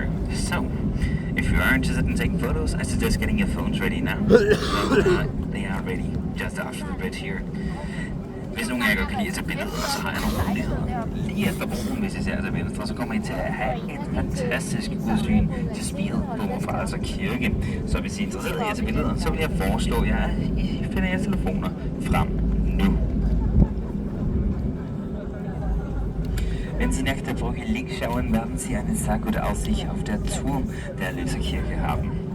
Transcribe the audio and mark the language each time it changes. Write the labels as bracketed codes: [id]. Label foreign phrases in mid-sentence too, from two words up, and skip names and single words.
[en] So, if you are interested in taking photos, I suggest getting your phones ready now. They are ready just after the bridge here. [da] Hvis nogen af jer godt kan lide at tage billeder, så har jeg nogle muligheder. Lige efter broen, hvis I ser til venstre, så kommer I til at have et fantastisk udsyn til spiret på vor Frelser Kirke. Så hvis I er interesseret i at tage billeder, så vil jeg foreslå jer, at I finder jeres telefoner frem nu. [de] Wenn Sie nach der Brücke links schauen, werden Sie eine sehr gute Aussicht auf der Turm der Erlöserkirche haben.